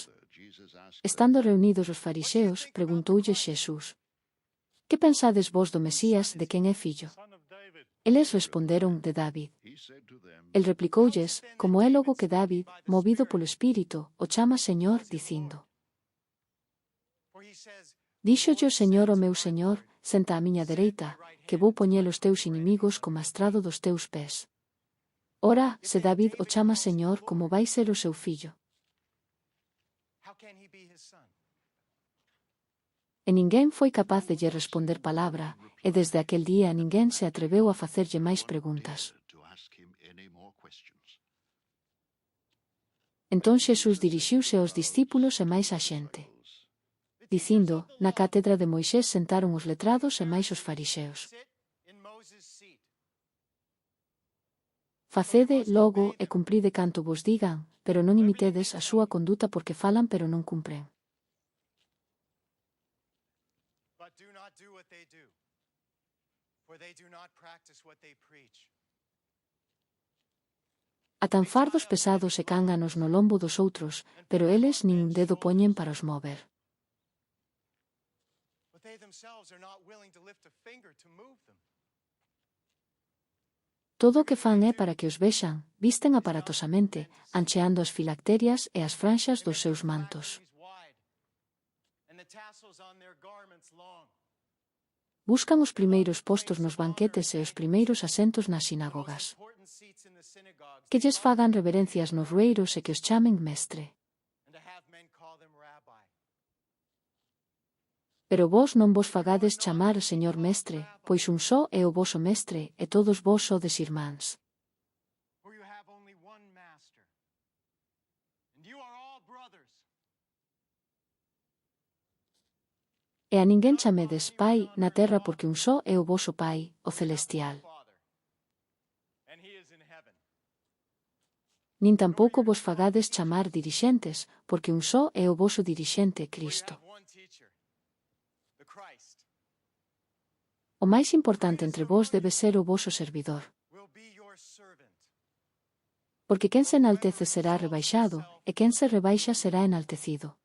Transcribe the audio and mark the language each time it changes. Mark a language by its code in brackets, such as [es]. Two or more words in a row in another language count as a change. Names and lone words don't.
[gl] Estando reunidos os fariseos, preguntoulle Xesús: Que pensades vos do Mesías, de quen é fillo? Eles responderon: de David. El replicoulles: como é logo que David, movido polo Espírito, o chama Señor, dicindo: [en] For he says, [gl] Díxolle o Señor ao meu Señor: senta á miña dereita, que vou poñer os teus inimigos como estrado dos teus pés. Ora, se David o chama Señor, como vai ser o seu fillo? [en] how can he be his son? [gl] E ninguén foi capaz de lle responder palabra, e desde aquel día ninguén se atreveu a facerlle máis preguntas. Entón Xesús dirixiuse aos discípulos e máis á xente, dicindo: na cátedra de Moisés sentaron os letrados e máis os fariseos. [en] Sit in Moses' seat. [gl] Facede, logo, e cumpride canto vos digan, pero non imitedes a súa conduta porque falan pero non cumpren. [en] But do not do what they do, for they do not practice what they preach. [gl] Atan fardos pesados e cánganos no lombo dos outros, pero eles nin un dedo poñen para os mover. [en] But they themselves are not willing to lift a finger to move them. [gl] Todo o que fan é para que os vexan, visten aparatosamente, ancheando as filacterias e as franxas dos seus mantos. [en] And the tassels on their garments long. [gl] Buscan os primeiros postos nos banquetes e os primeiros asentos nas sinagogas. [en] Important seats in the synagogues. [gl] Que lles fagan reverencias nos rueiros e que os chamen mestre. [en] And to have men call them rabbi. [gl] Pero vos non vos fagades chamar Señor Mestre, pois un só é o voso Mestre, e todos vos sodes irmáns. [en] For you have only one master. And you are all brothers. [gl] E a ninguén chamedes Pai na terra porque un só é o voso Pai, o celestial. [en] Father. And he is in heaven. [gl] Nin tampouco vos fagades chamar dirixentes, porque un só é o voso dirixente, [en] For you Cristo. have one teacher, the Christ, [gl] O máis importante entre vós debe ser o voso servidor. [en] will be your servant. [gl] Porque quen se enaltece será rebaixado, e quen se rebaixa será enaltecido.